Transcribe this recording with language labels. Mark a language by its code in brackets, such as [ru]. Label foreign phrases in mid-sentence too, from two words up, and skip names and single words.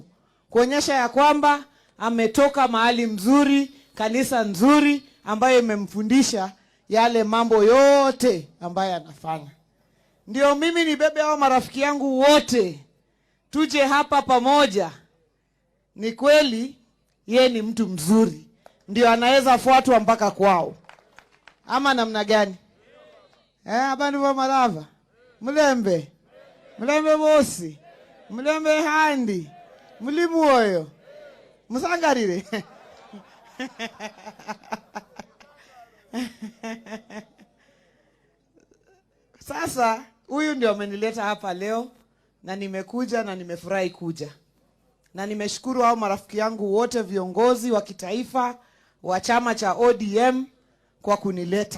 [sw] Kuonyesha ya kwamba ametoka mahali mzuri, kanisa nzuri ambayo imemfundisha yale mambo yote ambayo anafanya. Ndio mimi nibebe hao marafiki yangu wote tuje hapa pamoja. Ni kweli yeye ni mtu mzuri, ndio anaweza fuatwa mpaka kwao. Ama namna gani? [luy] Abantu ba Malava, Mulembe bosi, Mulembe handi, mulimu oyo, musangarire. [sw] Sasa huyu ndio amenileta hapa leo na nimekuja na nimefurahi kuja. Na nimeshukuru hao marafiki yangu wote, viongozi wa kitaifa wa chama cha ODM kwa kunileta.